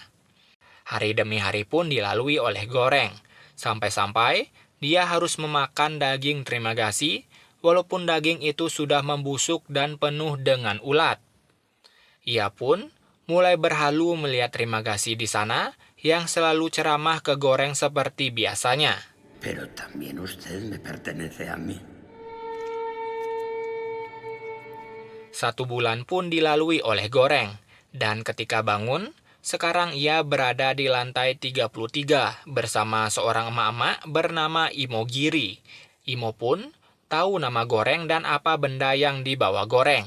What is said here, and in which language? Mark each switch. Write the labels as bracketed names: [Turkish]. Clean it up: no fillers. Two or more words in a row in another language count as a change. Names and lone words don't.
[Indonesian] Hari demi hari pun dilalui oleh goreng, sampai-sampai dia harus memakan daging terima kasih, walaupun daging itu sudah membusuk dan penuh dengan ulat. Ia pun mulai berhalu melihat terima kasih di sana yang selalu ceramah ke goreng seperti biasanya. [Spanish] Pero también usted me pertenece a mí. [Indonesian] 1 bulan pun dilalui oleh goreng, dan ketika bangun, sekarang ia berada di lantai 33 bersama seorang emak-emak bernama Imo Giri. Imo pun tahu nama goreng dan apa benda yang dibawa goreng.